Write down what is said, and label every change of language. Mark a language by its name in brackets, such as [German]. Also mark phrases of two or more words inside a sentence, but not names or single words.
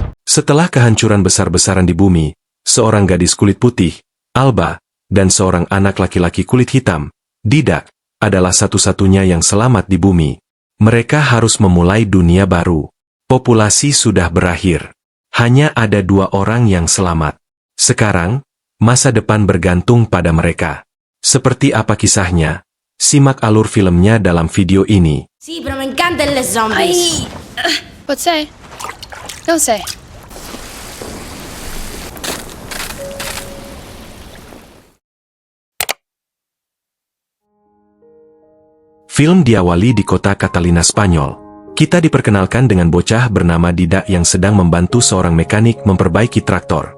[Indonesian] Setelah kehancuran besar-besaran di bumi, seorang gadis kulit putih, Alba, dan seorang anak laki-laki kulit hitam, Didak, adalah satu-satunya yang selamat di bumi. Mereka harus memulai dunia baru. Populasi sudah berakhir. Hanya ada 2 orang yang selamat. Sekarang, masa depan bergantung pada mereka. Seperti apa kisahnya? Simak alur filmnya dalam video ini. [Spanish] Sí, pero me encantan los zombies. [English] What say? Don't say. [Indonesian] Film diawali di kota Catalina, Spanyol. Kita diperkenalkan dengan bocah bernama Didak yang sedang membantu seorang mekanik memperbaiki traktor.